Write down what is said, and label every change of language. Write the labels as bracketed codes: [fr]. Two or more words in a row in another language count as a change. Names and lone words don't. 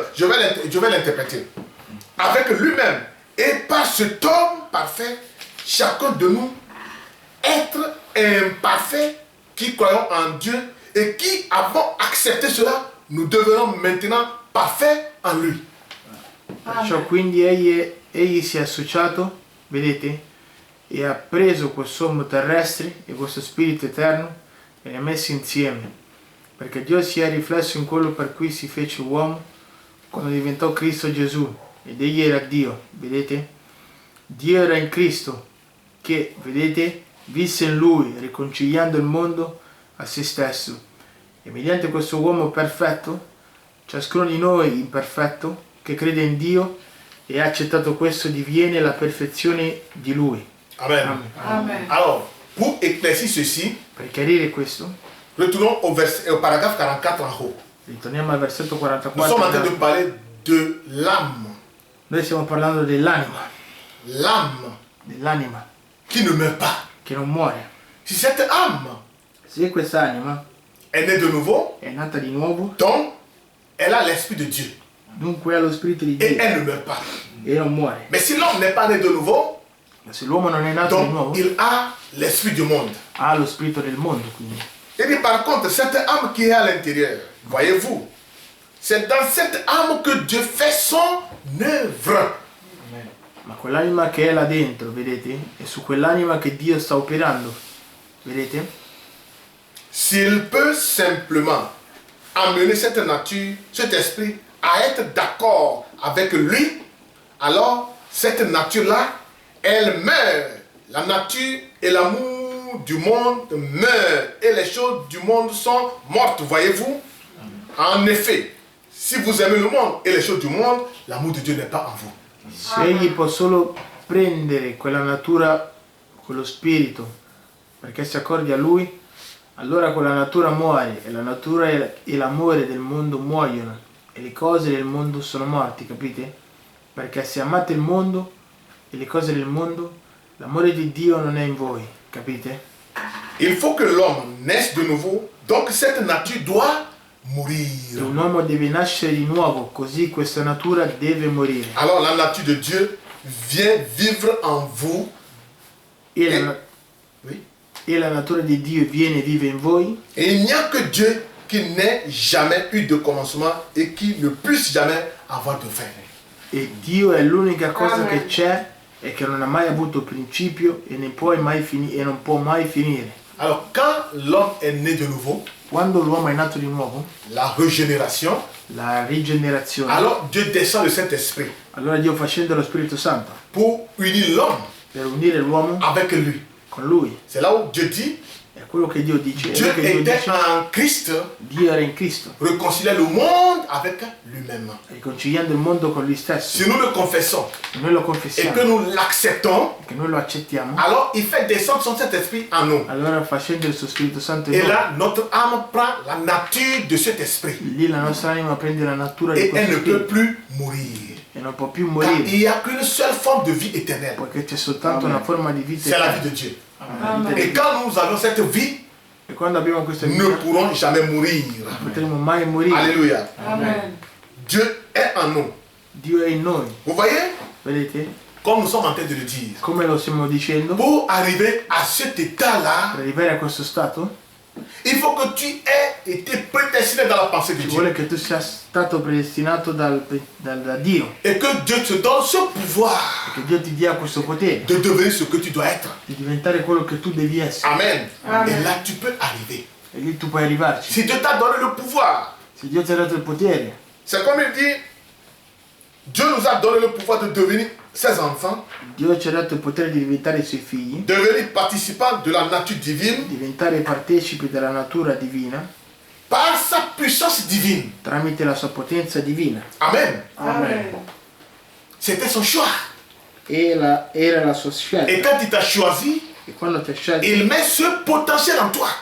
[fr] Je vais l'interpréter. Avec lui-même. Et par cet homme parfait, chacun de nous, être imparfait, qui croyons en Dieu et qui avons accepté cela, nous devenons maintenant parfaits en lui. [it] Perciò quindi egli si è associato, vedete, e ha preso quest'uomo terrestre e questo spirito eterno e li ha messi insieme, perché Dio si è riflesso in quello per cui si fece uomo quando diventò Cristo Gesù, ed egli era Dio, vedete? Dio era in Cristo, che, vedete, visse in Lui, riconciliando il mondo a se stesso, e mediante questo uomo perfetto, ciascuno di noi imperfetto, che crede in Dio e ha accettato questo, diviene la perfezione di Lui. Amen. Amen. Amen. [fr] Alors, pour éclaircir ceci, [it] Per chiarire questo, [fr] retournons au paragraphe 44 en haut. [it] ritorniamo al versetto [fr] Nous sommes en train de 44. parler de l'âme. [it] Noi stiamo parlando dell'anima, [fr] L'âme qui ne meurt pas. [it] che non muore. [fr] Si cette âme [it] Se quest'anima [fr] est née de nouveau, [it] è nata di nuovo, [fr] donc elle a l'esprit de Dieu. [it] dunque ha lo spirito di [fr] Et [it] Dio [fr] elle ne meurt pas. [it] e non muore. [fr] Mais si l'homme n'est pas né de nouveau, [it] Ma se l'uomo non è nato di [fr] donc [it] nuovo, [fr] il a l'esprit du monde. [it] ha lo spirito del mondo, quindi. [fr] Et puis par contre, cette âme qui est à l'intérieur, voyez-vous, c'est dans cette âme que Dieu fait son œuvre. [it] Ma quell'anima che è là dentro, vedete? È su quell'anima che Dio sta operando, vedete? [fr] S'il peut simplement amener cette nature, cet esprit à être d'accord avec lui, alors cette nature-là, elle meurt. La nature et l'amour du monde meurent et les choses du monde sont mortes, voyez-vous? En effet, si vous aimez le monde et les choses du monde, l'amour de Dieu n'est pas en vous. [it] Se egli può solo prendere quella natura, quello spirito, perché si accordi a lui, allora quella natura muore e la natura e l'amore del mondo muoiono e le cose del mondo sono morti, capite? Perché se amate il mondo e le cose del mondo, l'amore di Dio non è in voi, capite? [fr] Il faut que l'homme naisse de nouveau Donc cette nature doit [it] E [fr] mourir. [it] un uomo deve nascere di nuovo, così questa natura deve morire. [fr] Alors la nature de Dieu vient vivre en vous. [it] E la, [fr] Oui. [it] e la natura di Dio viene e vive in voi. [fr] Et il n'y a que Dieu qui n'ait jamais eu de commencement et qui ne puisse jamais avoir de fin. [it] E Dio è l'unica cosa Amen. che c'è e che non ha mai avuto principio e, non può mai finire. [fr] Alors quand l'homme est né de nouveau, [it] Quando l'uomo è nato di nuovo, [fr] la régénération, [it] la rigenerazione, [fr] alors Dieu descend le Saint-Esprit [it] allora Dio fa scendere lo Spirito Santo [fr] pour unir l'homme [it] per unire l'uomo [fr] avec lui. [it] con lui. [fr] C'est là où Dieu dit, [it] È quello che Dio dice. È [fr] Dieu [it] quello che Dio [fr] était [it] dice. [fr] en Christ, [it] Dio era in Cristo, [fr] réconciliait le monde avec lui-même. [it] riconciliando il mondo con lui stesso. [fr] Si nous le confessons [it] Se noi lo [fr] et [it] confessiamo, [fr] que nous l'acceptons, [it] che noi lo accettiamo, [fr] alors il fait descendre son Saint-Esprit en nous. [it] allora fa scendere il suo Spirito Santo in [fr] Et [it] noi. [fr] là, notre âme prend la nature de cet esprit. [it] Lì la nostra anima prende la natura di [fr] Et elle [it] questo [fr] ne peut [it] Spirito [fr] plus mourir. [it] e non può più [fr] Car [it] morire, [fr] il n'y a qu'une seule forme de vie éternelle. [it] poiché c'è soltanto una forma di vita [fr] C'est la vie [it] eterna. [fr] de Dieu. Amen. Et quand nous avons cette vie, [it] E quando abbiamo questa [fr] nous [it] vita, [fr] ne pourrons jamais mourir. [it] non potremo mai morire. [fr] Alléluia. Amen. Dieu est en nous. [it] Dio è in noi, [fr] Vous voyez, [it] vedete? [fr] comme nous sommes en train de le dire, [it] Come lo stiamo dicendo? [fr] pour arriver à cet état-là, [it] Per arrivare a questo stato [fr] il faut que tu aies été prédestiné dans la pensée de [it] ci [fr] Dieu. [it] vuole che tu sia stato predestinato da Dio, [fr] Et que Dieu te donne ce pouvoir [it] che Dio ti dia questo potere [fr] de devenir ce que tu dois être. [it] di diventare quello che tu devi essere. Amen. Amen. [fr] Et là, tu peux arriver. [it] E lì tu puoi arrivarci. [fr] Si Dieu t'a donné le pouvoir, [it] Se Dio ti ha dato il potere, [fr] c'est comme il dit, Dieu nous a donné le pouvoir de devenir ses enfants, [it] Dio ci ha dato il potere di diventare i suoi figli, [fr] devenir participants de la nature divine [it] diventare partecipi della natura divina [fr] par sa puissance divine. [it] tramite la sua potenza divina. Amen. Amen. [fr] C'était son choix. [it] Era la sua [fr] Et [it] scelta. [fr] quand il t'a choisi, [it] E quando ti ha scelto, [fr] il met ce potentiel en toi.